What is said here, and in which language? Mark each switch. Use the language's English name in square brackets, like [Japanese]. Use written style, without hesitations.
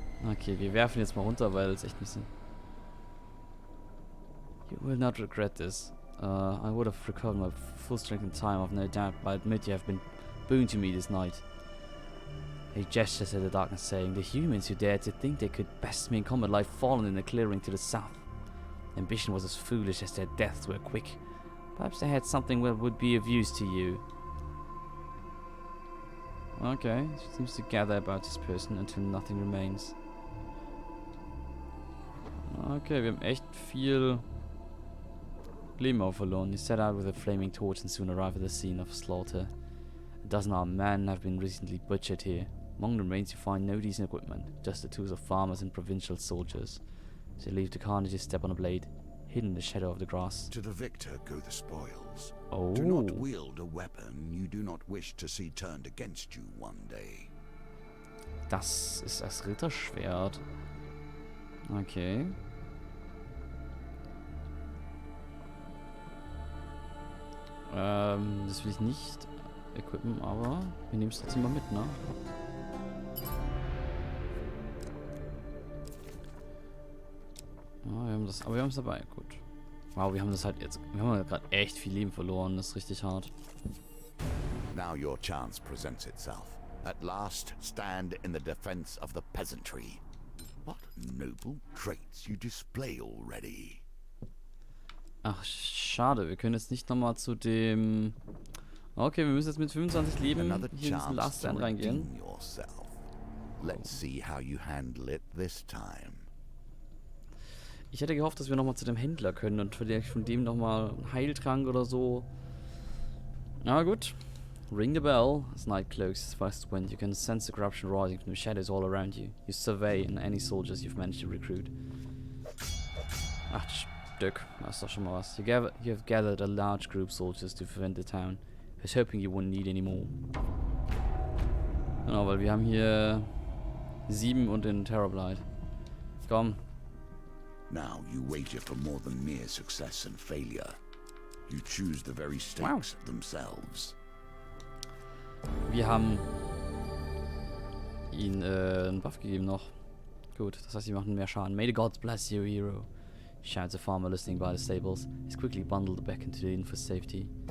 [German] Okay, wir werfen jetzt mal runter, weil es echt ein bisschen... [English] You will not regret this. I would have recovered my full strength in time, I've no doubt, but I admit you have been boon to me this night. He gestures at the darkness, saying, the humans who dared to think they could best me in combat lie fallen in the clearing to the south. Ambition was as foolish as their deaths were quick. Perhaps they had something that would be of use to you. Okay, she seems to gather about this person until nothing remains. [German] Okay, wir haben echt viel Leben auch verloren. [English] He set out with a flaming torch and soon arrived at the scene of slaughter. A dozen armed men have been recently butchered here. Among the remains you find no decent equipment, just the tools of farmers and provincial soldiers. So you leave the carnage, step on a blade, hidden in the shadow of the grass. To the victor go the spoils. Oh. Do not wield a weapon you do not wish to see turned against you one day. [German] Das ist das Ritterschwert. Okay. Das will ich nicht equippen, aber wir nehmen es trotzdem mal mit, ne? Ja, wir haben das, aber wir haben es dabei, gut. Wow, wir haben das halt jetzt, wir haben gerade echt viel Leben verloren, das ist richtig hart. [English] Now your chance presents itself. At last, stand in the defense of the peasantry. What noble traits you display already. [German] Ach, schade, wir können jetzt nicht nochmal zu dem... Okay, wir müssen jetzt mit 25 Leben [English] Another [German] hier in diesen Last [English] chance Stand to [German] reingehen. [English] redeem yourself. Let's see how you handle it this time. [German] Ich hätte gehofft, dass wir nochmal zu dem Händler können und vielleicht von dem nochmal einen Heiltrank oder so. Na gut. [English] Ring the bell. As night cloaks its west wind, you can sense the corruption rising from the shadows all around you. You survey any soldiers you've managed to recruit. [German] 8 Stück. Das ist doch schon mal was. [English] You have gathered a large group of soldiers to defend the town. I was hoping you wouldn't need any more. [German] Genau, weil wir haben hier 7 und den Terrorblight. Komm. [English] Now you wager for more than mere success and failure. You choose the very stakes themselves. [German] Wir haben ihn einen Buff gegeben noch. Gut, das heißt, sie machen mehr Schaden. [English] May the gods bless you, hero. Shouts a farmer listening by the stables. He's quickly bundled back into the inn for safety.